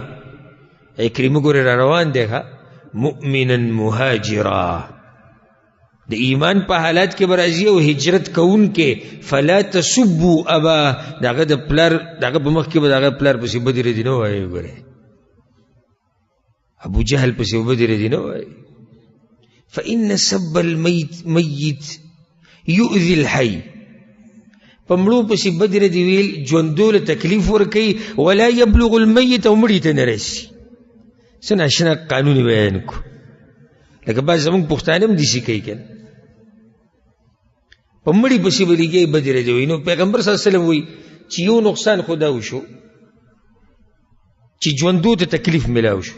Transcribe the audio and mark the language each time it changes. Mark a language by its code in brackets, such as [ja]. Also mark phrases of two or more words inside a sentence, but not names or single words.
[ps] عکرمه ګورې را روان دی [ar] مؤمنا مهاجرا، [ps] د ایمان په حالات کې به راځي او هجرت کوونکې. [ar] فلا تسبوا ابا، [ps] د هغه د پلار د هغه په مخ کې به د هغه پلار پسې بدې ردي نه وایي. ګورې ابو جهل پسې بدې ردي نه وایي. [ar] فإن سب الميت يؤذي الحي، [ps] په مړو پسې بدې ردي ویل ژوندو له تکلیف ورکوي. [ar] ولا يبلغ الميت، [ps] او مړي ته نه رسي. څه ناشنا قانون بیان کو، لکه بعض زموږ پښتانه هم داسې کوي که نه، په مړي پسې به لګي بدې ردي وایي. نو پیغمبر [ar] صلی الله علیه وسلم [ps] وایي چې یو نقصان خو دا وشو چې ژوندو ته تکلیف میلاو شو.